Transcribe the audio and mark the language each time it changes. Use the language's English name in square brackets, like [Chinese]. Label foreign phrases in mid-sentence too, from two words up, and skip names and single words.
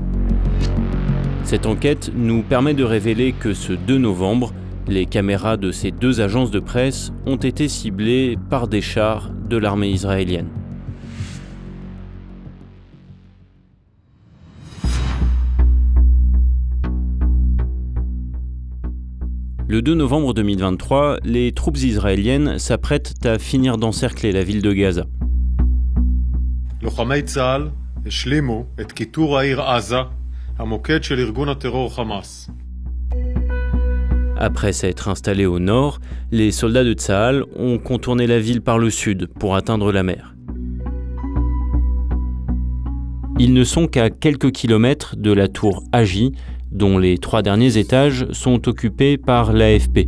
[French] Cette enquête nous permet de révéler que ce 2 novembre, les caméras de ces deux agences de presse ont été ciblées par des chars de l'armée israélienne. Le 2 novembre 2023, les troupes israéliennes s'apprêtent à finir d'encercler la ville de Gaza. [Hebrew] לוחמי צה"ל השלימו את כיתור העיר עזה, המוקד של ארגון הטרור חמאס. [French] Après s'être installés au nord, les soldats de Tsahal ont contourné la ville par le sud pour atteindre la mer. Ils ne sont qu'à quelques kilomètres de la tour Agi, dont les 3 derniers étages sont occupés par l'AFP.